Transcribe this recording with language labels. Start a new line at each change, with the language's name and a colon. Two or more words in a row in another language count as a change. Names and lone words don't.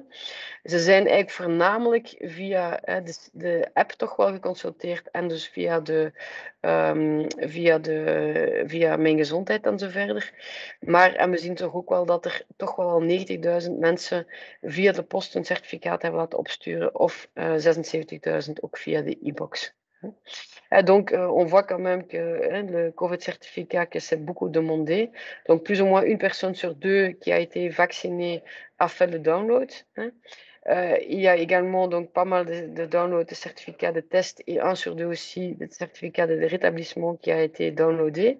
Dutch: Ze zijn eigenlijk voornamelijk via de app toch wel geconsulteerd en dus via Mijn Gezondheid en zo verder. En we zien toch ook wel dat er toch wel al 90.000 mensen via de post een certificaat hebben laten opsturen of 76.000 ook via de e-box.
French: Donc, on voit quand même que le COVID certificat, que c'est beaucoup demandé. Donc, plus ou moins une personne sur 2 qui a été vaccinée a fait le download. Il y a également donc pas mal de downloads de certificats de test et 1 sur 2 aussi de certificats de rétablissement qui a été downloadé.